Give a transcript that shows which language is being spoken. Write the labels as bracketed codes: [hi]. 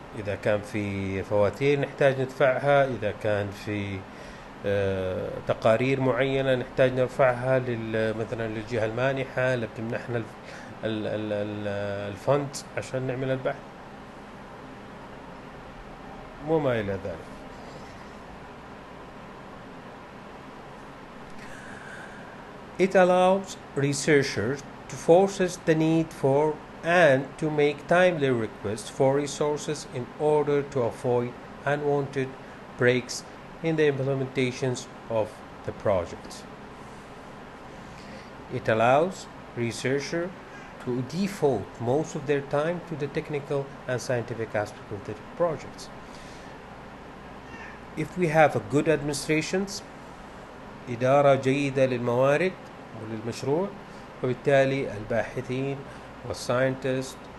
[ar] إذا كان في فواتير نحتاج ندفعها، إذا كان في تقارير معينة نحتاج نرفعها مثلا للجهة المانحة اللي بتمنحنا الفند عشان نعمل البحث وما إلى ذلك. [en] It allows researchers to forces the need for and to make timely requests for resources in order to avoid unwanted breaks in the implementations of the project. It allows researchers to devote most of their time to the technical and scientific aspect of the projects. If we have a good administrations، [ar] إدارة جيدة للموارد وللمشروع، وبالتالي الباحثين والساينتست